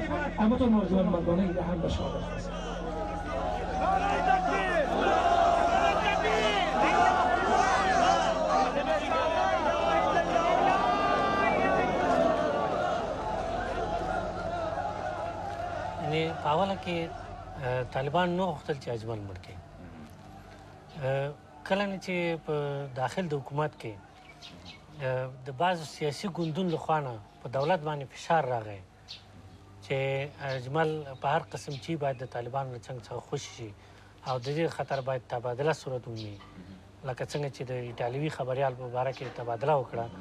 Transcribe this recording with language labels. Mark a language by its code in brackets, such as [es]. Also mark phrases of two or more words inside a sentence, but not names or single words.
[fa] اما تو نوجوان مردانه ایده هم به شهادت رسید. [ps] یعنی په اوله کې طالبان نه غوښتل چې اجمل مړ کړي. کله نه چې په داخل د حکومت کې د بعضو سیاسي ګوندونو لخوا نه په دولت باندې فشار راغی چې اجمل په هر قسم چې باید د طالبانو له څنګ څخه خوشي شي او د دې خطر باید تبادله صورت ومومي، لکه څنګه چې د ایټالوي خبریال په باره کې تبادله وکړه.